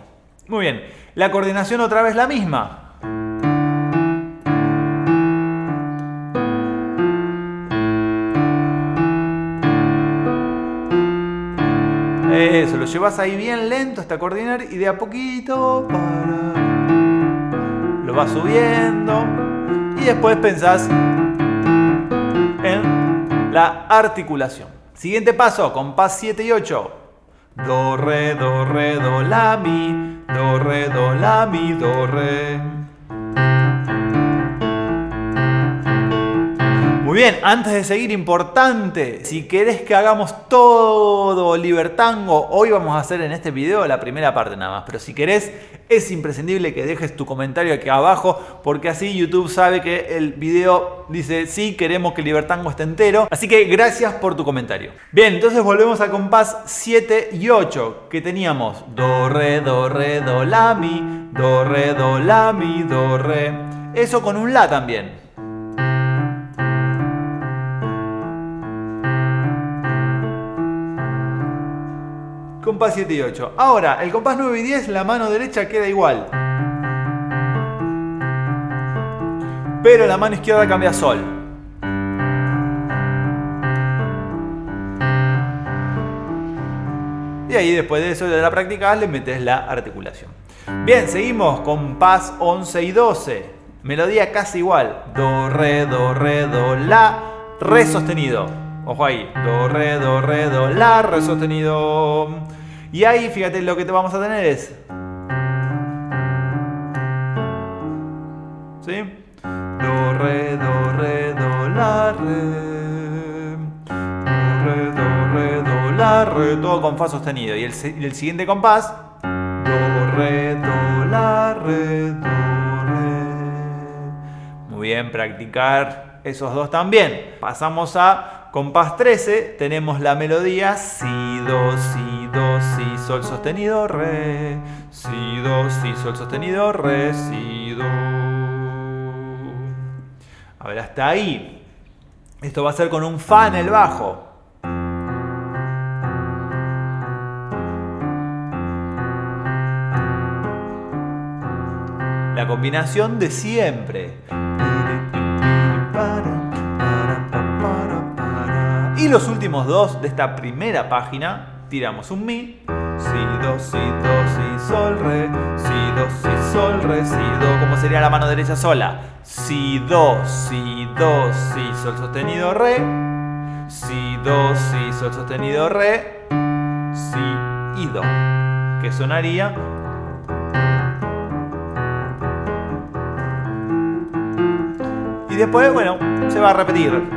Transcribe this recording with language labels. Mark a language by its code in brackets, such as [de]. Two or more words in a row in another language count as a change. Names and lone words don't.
[es] Muy bien, la coordinación otra vez la misma. Eso, lo llevas ahí bien lento hasta coordinar y de a poquito lo vas subiendo y después pensás en la articulación. Siguiente paso, compás 7 y 8. Do, re, la, mi. Do, la, mi, do, re. Muy bien, antes de seguir, importante, si querés que hagamos todo Libertango, hoy vamos a hacer en este video la primera parte nada más, pero si querés es imprescindible que dejes tu comentario aquí abajo, porque así YouTube sabe que el video dice sí, queremos que Libertango esté entero, así que gracias por tu comentario. Bien, entonces volvemos al compás 7 y 8, que teníamos do, re, la, mi, do, re, la, mi, do, re, eso con un la también. Compás 7 y 8. Ahora, el compás 9 y 10, la mano derecha queda igual. Pero la mano izquierda cambia a sol. Y ahí después de eso de la práctica le metes la articulación. Bien, seguimos. Compás 11 y 12. Melodía casi igual. Do, do, la, re sostenido. Ojo ahí. Do, do, la, re sostenido. Y ahí, fíjate, lo que te vamos a tener es... ¿sí? Do, do, la, re. Do, la, re. Todo con fa sostenido. Y el siguiente compás... Do, la, re, do, re. Muy bien, practicar esos dos también. Pasamos a compás 13. Tenemos la melodía si, do, si, sol sostenido, re. Si, do, si, sol sostenido, re, si, do. A ver, hasta ahí. Esto va a ser con un fa en el bajo. La combinación de siempre. Y los últimos dos de esta primera página, tiramos un mi. Si, do, si, sol, re. Si, do, si, sol, re, si, do. ¿Cómo sería la mano derecha sola? Si, do, si, sol sostenido, re. Si, do, si, sol sostenido, re. Si y do. Que sonaría... y después, bueno, se va a repetir.